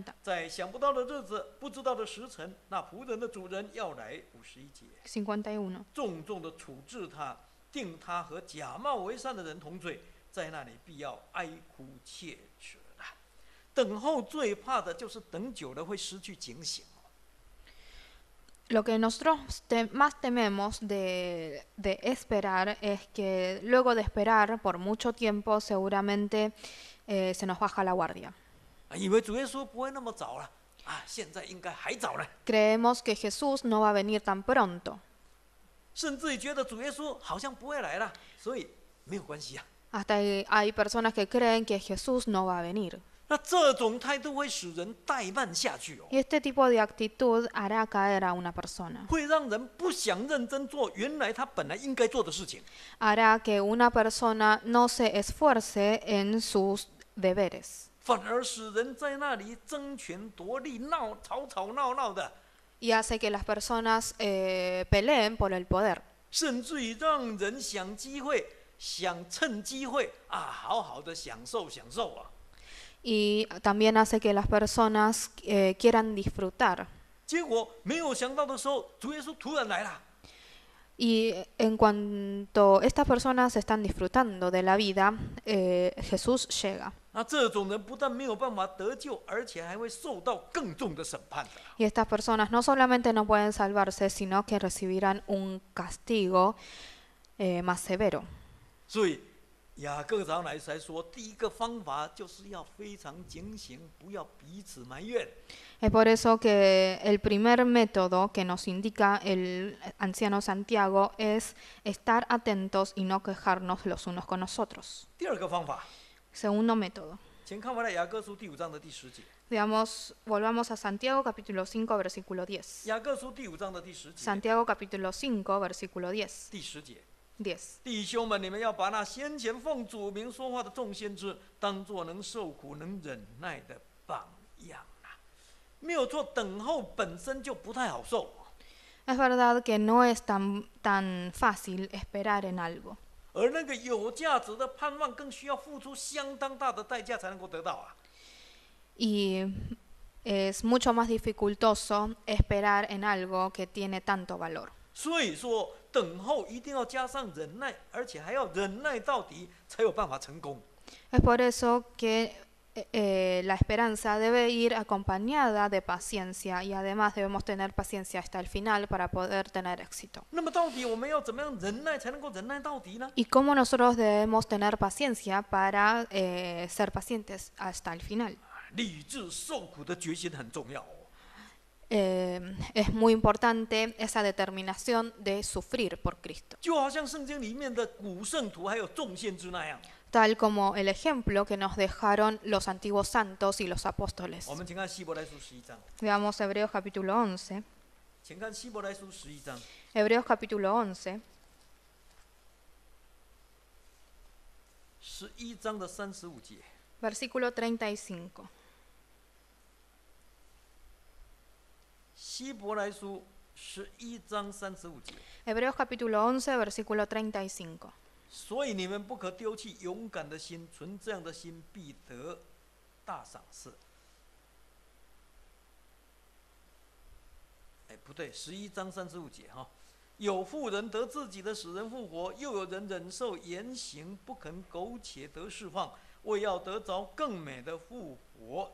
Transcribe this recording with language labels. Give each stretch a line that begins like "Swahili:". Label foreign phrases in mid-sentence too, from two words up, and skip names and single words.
Chinese: 在想不到的日子，不知道的时辰，那仆人的主人要来。51节， 51, 重重的处置他，定他和假冒为善的人同罪，在那里必要哀哭切齿的。等候最怕的就是等久了会失去警醒。
Spanish: Lo que nosotros más tememos de esperar es que luego de esperar por mucho tiempo seguramente se nos baja la guardia.
Chinese: 以为主耶稣不会那么早了啊，现在应该还早呢。
Spanish: Creemos que Jesús no va a venir tan pronto.
Chinese: 甚至于觉得主耶稣好像不会来了，所以没有关系啊。
Spanish: Hasta hay personas que creen que Jesús no va a venir.
Chinese: 那这种态度会使人怠慢下去哦，
Spanish: Y este tipo de actitud hará caer a una persona.
Chinese: 会让人不想认真做原来他本来应该做的事情，
Spanish: Hará que una persona no se esfuerce en sus deberes.
Chinese: 反而使人在那里争权夺利、吵吵闹闹的，
Spanish: Y hace que las personas peleen por el poder.
Chinese: 甚至于让人想机会、想趁机会啊，好好的享受啊。
Spanish: Y también hace que las personas quieran disfrutar.
Chinese: 结果没有想到的时候，主耶稣突然来了。
Spanish: Y en cuanto estas personas están disfrutando de la vida, Jesús llega.
Chinese: 那这种人不但没有办法得救，而且还会受到更重的审判的。
Spanish: Y estas personas no solamente no pueden salvarse, sino que recibirán un castigo más severo.
Chinese: 所以雅各长老才说，第一个方法就是要非常警醒，不要彼此埋怨。
Spanish: Es por eso que el primer método que nos indica el anciano Santiago es estar atentos y no quejarnos los unos con nosotros.
Chinese: 第二个方法，
Spanish: Segundo método.
Chinese: 请看回来雅各书第5章的第10节。
Spanish: Volvamos a Santiago capítulo 5 versículo 10.
Chinese: 雅各书第5章的第10节。
Spanish: Santiago capítulo 5 versículo 10.
Chinese: 第10节。
Spanish: 10.
Chinese: 弟兄们，你们要把那先前奉主名说话的众先知，当作能受苦、能忍耐的榜样啊！没有错，等候本身就不太好受。
Spanish: Es verdad que no es tan fácil esperar en algo.
Chinese: 而那个有价值的盼望，更需要付出相当大的代价才能够得到啊！
Spanish: Y es mucho más dificultoso esperar en algo que tiene tanto valor.
Chinese: 所以说，等候一定要加上忍耐，而且还要忍耐到底，才有办法成功。
Spanish: Es por eso que la esperanza debe ir acompañada de paciencia y además debemos tener paciencia hasta el final para poder tener éxito.
Chinese: 那么到底我们要怎么样忍耐才能够忍耐到底呢？
Spanish: ¿Y cómo nosotros debemos tener paciencia para ser pacientes hasta el final?
Chinese: 立志受苦的决心很重要哦。
Spanish: Es muy importante esa determinación de sufrir por Cristo.
Chinese: 就好像圣经里面的古圣徒还有众先知那样。
Spanish: Tal como el ejemplo que nos dejaron los antiguos santos y los apóstoles.
Chinese: 我们请看希伯来书11章。
Spanish: Veamos Hebreos capítulo 11.
Chinese: 请看希伯来书11章。
Spanish: Hebreos capítulo 11.
Chinese: 11 章的35节。
Spanish: Versículo 35.
Chinese: 希伯来书11章35节。
Spanish: Hebreos capítulo 11, versículo 35.
Chinese: 所以你们不可丢弃勇敢的心，存这样的心必得大赏赐。不对，11章35节哈。有妇人得自己的使人复活，又有人忍受严刑，不肯苟且得释放，为要得着更美的复活。